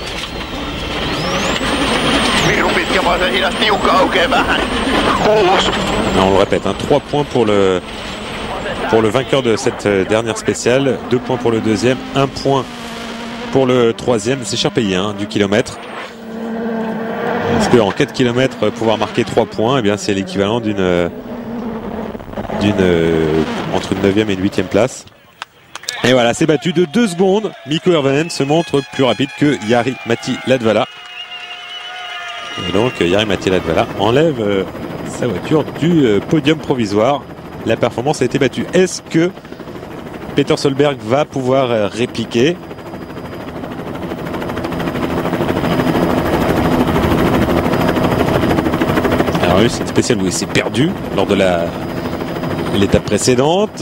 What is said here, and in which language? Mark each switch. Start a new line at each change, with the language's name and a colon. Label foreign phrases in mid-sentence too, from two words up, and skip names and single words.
French: On le répète, 3 points pour le vainqueur de cette dernière spéciale, 2 points pour le deuxième, 1 point pour le troisième. C'est cher payé du kilomètre. Parce qu'en 4 km pouvoir marquer 3 points, eh bien c'est l'équivalent entre une 9e et une 8e place. Et voilà, c'est battu de 2 secondes. Mikko Hirvonen se montre plus rapide que Jari-Matti Latvala. Et donc Jari-Matti Latvala enlève sa voiture du podium provisoire. La performance a été battue. Est-ce que Peter Solberg va pouvoir répliquer? Alors lui, c'est une spéciale où il s'est perdu lors de l'étape précédente.